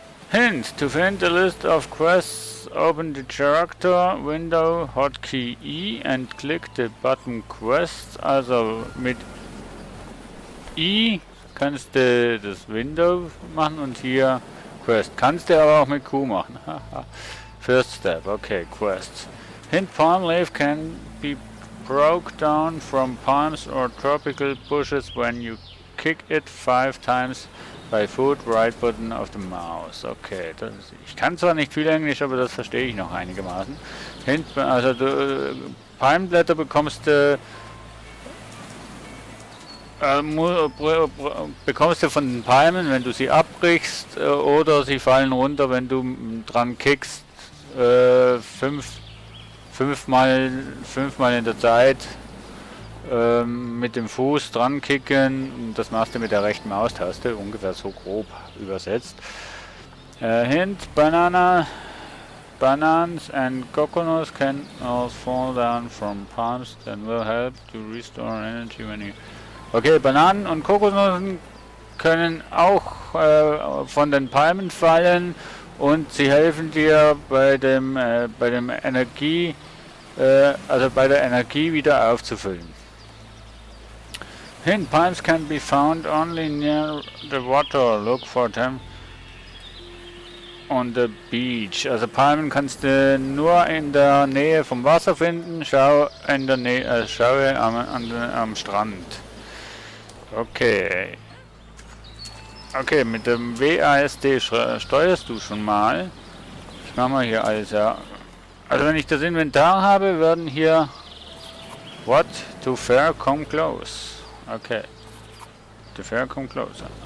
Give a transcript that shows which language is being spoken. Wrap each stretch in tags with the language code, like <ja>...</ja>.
<en>Hint, to find a list of quests, open the character window, hotkey E and click the button quests.</en> <de>Also mit I kannst du das Window machen und hier Quest. Kannst du aber auch mit Q machen.</de> <en>First step, okay, quests. Hint, palm leaf can be broke down from palms or tropical bushes when you kick it 5 times. By foot, right button</en> <de>auf dem Maus. Okay, ich kann zwar nicht viel Englisch, aber das verstehe ich noch einigermaßen. Also Palmblätter bekommst du von den Palmen, wenn du sie abbrichst, oder sie fallen runter, wenn du dran kickst, fünfmal in der Zeit. Mit dem Fuß dran kicken, das machst du mit der rechten Maustaste, ungefähr so grob übersetzt.</de> <en>Hint, bananas and coconuts can all fall down from palms and will help to restore energy when you...</en> <de>Okay, Bananen und Kokosnüsse können auch von den Palmen fallen und sie helfen dir bei der Energie wieder aufzufüllen.</de> <en>Hint, palms can be found only near the water. Look for them on the beach.</en> <de>Also Palmen kannst du nur in der Nähe vom Wasser finden. Schaue am Strand. Okay. Okay, mit dem WASD steuerst du schon mal. Ich mache mal hier alles, ja. Also wenn ich das Inventar habe, werden hier</de> <en>What? To fair, come close.</en> <de>Okay.</de> <en>The fair come closer.</en>